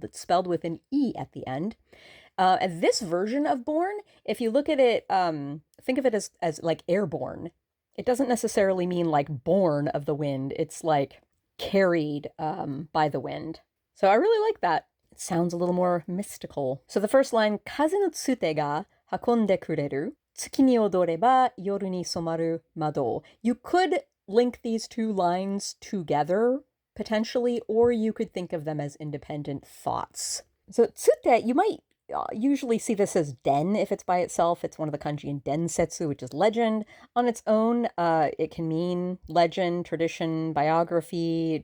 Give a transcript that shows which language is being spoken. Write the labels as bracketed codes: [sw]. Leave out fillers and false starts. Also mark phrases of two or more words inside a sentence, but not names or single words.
[en] It's spelled with an E at the end. And this version of born, if you look at it, think of it as like airborne. It doesn't necessarily mean like born of the wind. It's like carried by the wind. So I really like that. It sounds a little more mystical. So the first line, [ja] 風の伝が運んでくれる. 月に踊れば夜に染まる窓. [en] You could link these two lines together, potentially, or you could think of them as independent thoughts. So tsute, you might usually see this as den if it's by itself. It's one of the kanji in densetsu, which is legend. On its own, it can mean legend, tradition, biography.